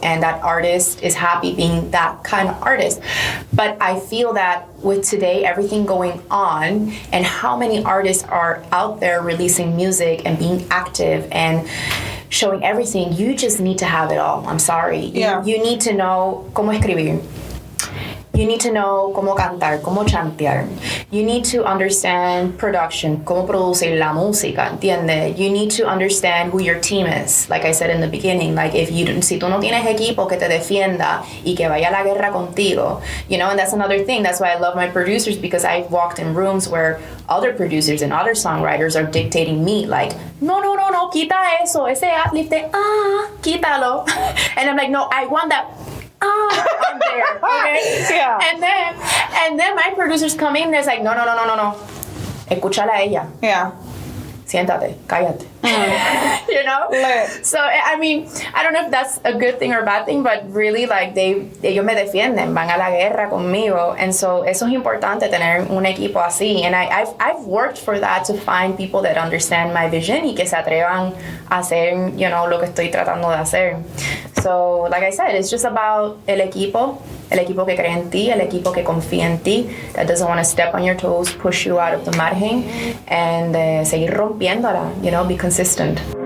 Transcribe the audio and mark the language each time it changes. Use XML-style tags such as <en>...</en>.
<en>And that artist is happy being that kind of artist. But I feel that with today, everything going on and how many artists are out there releasing music and being active and showing everything, you just need to have it all. I'm sorry. Yeah. You need to know</en> <es>cómo escribir.</es> <en>You need to know</en> <es>cómo cantar, cómo chantear.</es> <en>You need to understand production,</en> <es>cómo producir la música, ¿entiendes?</es> <en>You need to understand who your team is. Like I said in the beginning, like</en> <es>si tú no tienes equipo que te defienda y que vaya a la guerra contigo,</es> <en>you know, and that's another thing. That's why I love my producers, because I've walked in rooms where other producers and other songwriters are dictating me, like, no,</en> <es>quita eso, ese ad-lib de, quítalo.</es> <en>And I'm like, no, I want that. I'm there, okay? Yeah. And then my producers come in and it's like, no.</en> <es>Escúchala a ella.</es> <en>Yeah.</en> <es>Siéntate, cállate.</es> <en>You know? Lit. So, I mean, I don't know if that's a good thing or a bad thing, but really, like,</en> <es>ellos me defienden, van a la guerra conmigo.</es> <en>And so,</en> <es>eso es importante, tener un equipo así.</es> <en>And I've worked for that, to find people that understand my vision</en> <es>y que se atrevan a hacer,</es> <en>you know,</en> <es>lo que estoy tratando de hacer.</es> <en>So, like I said, it's just about</en> <es>el equipo que cree en ti,</es> <en>el equipo que confía en ti, that doesn't want to step on your toes, push you out of the margen, and</en> <es>seguir rompiéndola,</es> <en>you know, be consistent.</en>